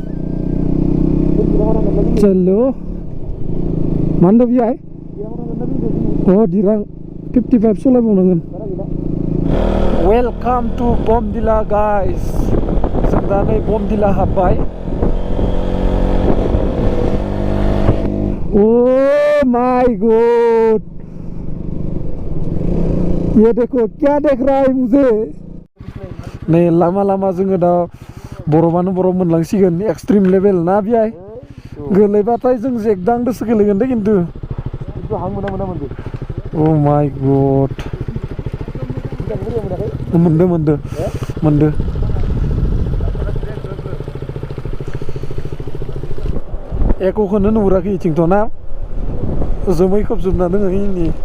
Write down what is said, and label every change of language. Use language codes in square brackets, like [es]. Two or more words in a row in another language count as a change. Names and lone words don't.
[brx] चलो मानदो बिहाय Dirang 55 सलायबावनांगोन [en] welcome to [brx] बमदिला गाइस जों दा नै बमदिला हाबबाय [en] oh my god [hi] ये देखो क्या देख रहा है मुझे [brx] नै लामा लामा जोङो दा बरफानो बरफ मोनलांसिगोन [en] extreme level [brx] ना बियाय गोलैबाथाय जों जेगदांदोसो गोलैगोन दे खिन्थु हां मोना मोना मोनदो [en] oh my god [brx] मोनदो एकखौनो नुहुराखै इथिंथ' ना जोमै खोबजोबना दोङो इनि